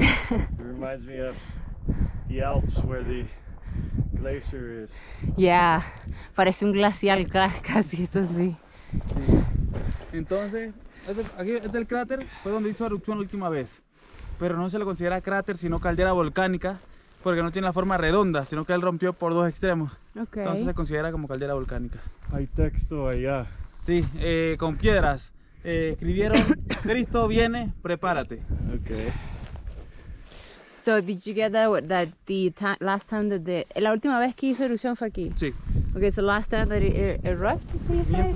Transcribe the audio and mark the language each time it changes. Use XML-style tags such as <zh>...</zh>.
<en>It reminds me of the Alps where the glacier is.</en> <es>Yeah, parece un glacial casi, esto sí. Entonces, aquí este es el cráter, fue donde hizo erupción la última vez. Pero no se le considera cráter, sino caldera volcánica, porque no tiene la forma redonda, sino que él rompió por dos extremos.</es> <en>Okay.</en> <es>Entonces se considera como caldera volcánica. Hay texto allá. Sí, con piedras. Escribieron, Cristo viene, prepárate.</es> <en>Okay. So did you get that last time that</en> <es>la última vez que hizo erupción fue aquí? Sí,</es> <en>Okay, so last time that it erupted, so you say?</en>